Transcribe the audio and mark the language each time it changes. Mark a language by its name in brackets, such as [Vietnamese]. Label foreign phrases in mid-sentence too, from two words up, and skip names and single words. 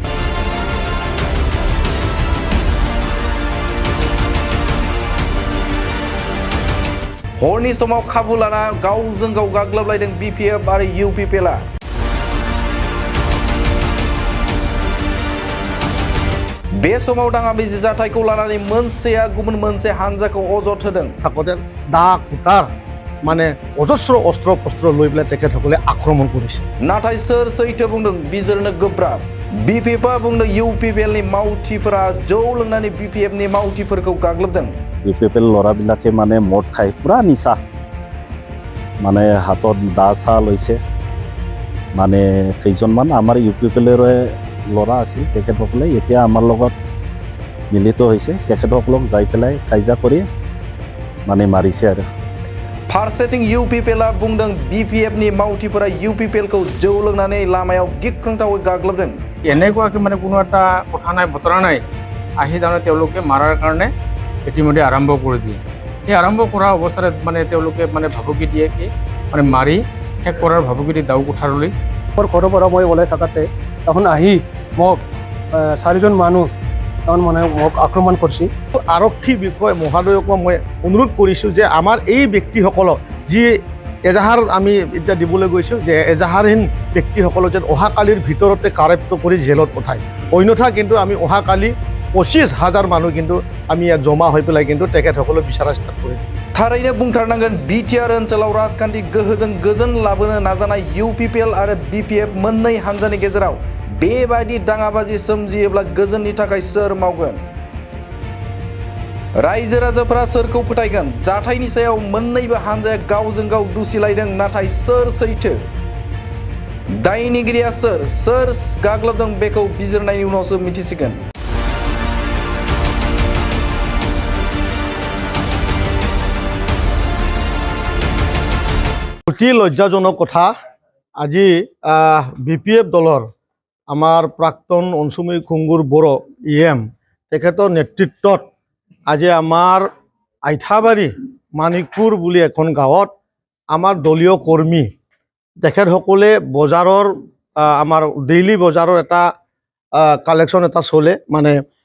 [Bodo] हरनि समाव खाबु लाना गावजों गाव गाग्लोबलायदों BPF आरो UPPL बे समाव दाङाबाजि जाथायखौ लानानै मोनसेया गुबुन मोनसे हानजाखौ अजद होदों [Assamese] থাকোতে দা কুটাৰ মানে অজস্ৰ অস্ত্ৰ শস্ত্ৰ লৈ পেলাই তেখেতসকলে আক্ৰমণ কৰিছে [Bodo] नाथाय सोर सैथो बुंदों बिजिरनो गोब्राब BPF आ बुंदों UPPL नि मावथिफोरा जौ लोंनानै BPF नि मावथिफोरखौ गाग्लोबदों [Assamese] UPPL ল'ৰাবিলাকে মানে মদ খাই পুৰা নিচা মানে হাতত দা চা লৈছে মানে কেইজনমান আমাৰ UPPLৰে ল'ৰা আছিল তেখেতসকলে এতিয়া আমাৰ লগত মিলিত হৈছে তেখেতসকলক যাই পেলাই কাইজা কৰি মানে মাৰিছে আৰু [Bodo] फारसेथिं UPPL आ बुंदों BPF नि मावथिफोरा UPPL खौ जौ लोंनानै लामायाव गिख्रंथावै गाग्लोबदों [Assamese] এনেকুৱাকৈ মানে কোনো এটা কথা নাই বতৰা নাই আহি তাৰমানে তেওঁলোকে মাৰাৰ কাৰণে ইতিমধ্যে আৰম্ভ কৰি দিয়ে এই আৰম্ভ কৰা অৱস্থাত মানে তেওঁলোকে মানে ভাবুকি দিয়ে কি মানে মাৰি শেষ কৰাৰ ভাবুকি দি দাও কোঠাৰলৈ মোৰ ঘৰৰ পৰা মই ওলাই থাকাতে তখন আহি মোক চাৰিজন মানুহ তখন মানে মোক আক্ৰমণ কৰিছে আৰক্ষী বিষয় মহোদয়ক মই অনুৰোধ কৰিছোঁ যে আমাৰ এই ব্যক্তিসকলক যি এজাহাৰ আমি এতিয়া দিবলৈ গৈছোঁ যে এজাহাৰহীন ব্যক্তিসকলক যেন অহাকালিৰ ভিতৰতে কাৰেপ্ত কৰি জেলত পঠায় অন্যথা কিন্তু আমি অহাকালি 25,000 মানুহ কিন্তু আমি ইয়াত জমা হৈ পেলাই কিন্তু তেখেতসকলক বিচাৰা ষ্টাৰ্ট কৰিম [Bodo] थारैनो बुंथारनांगोन बिटिआर ओनसोलाव राजखान्थि गोहोजों गोजोन लाबोनो नाजानाय UPPL आरो BPF मोननै हानजानि गेजेराव बेबायदि दाङाबाजि सोमजियोब्ला गोजोननि थाखाय सोर मावगोन रायजो राजाफोरा सोरखौ फोथायगोन जाथायनि सायाव मोननैबो हानजाया गावजों गाव दुसिलायदों नाथाय सोर सैथो दायनिगिरिया सोर गाग्लोबदों बेखौ बिजिरनायनि उनावसो मिथिसिगोन [Assamese] অতি লজ্জাজনক কথা আজি BPF দলৰ আমাৰ প্ৰাক্তন অঞ্চুমী খুংগুৰ বড়ো EM তেখেতৰ নেতৃত্বত আজি আমাৰ আইঠাবাৰী মানিকপুৰ বুলি এখন গাঁৱত আমাৰ দলীয় কৰ্মী তেখেতসকলে বজাৰৰ আমাৰ ডেইলি বজাৰৰ এটা কালেকশ্যন এটা চলে মানে